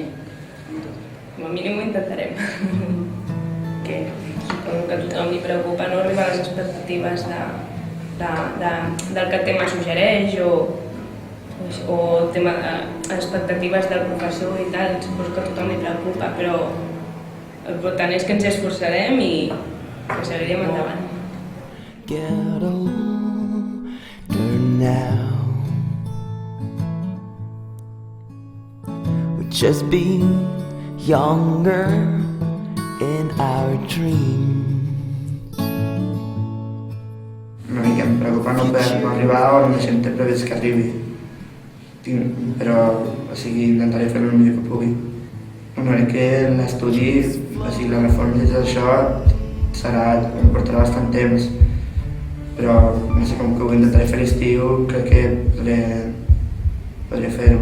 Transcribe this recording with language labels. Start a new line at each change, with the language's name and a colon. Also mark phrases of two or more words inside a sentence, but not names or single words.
Catalan: Com a mínim ho intentarem. Que suposo que a tothom li preocupa no arribar a les expectatives del que el tema suggereix o tema expectatives del professor i tal, suposo que a tothom li preocupa, però el important és que ens esforçarem i que seguirem endavant.
English: Get older now. We've just been younger in our dreams.
Catalan: Una mica em preocupa no arribar on la gent té previst que arribi. Però, intentaré fer el millor que pugui. Crec que l'estudi, la reforma i tot això em portarà bastant temps, però no sé com que ho intentaré fer l'estiu, crec que podré fer-ho.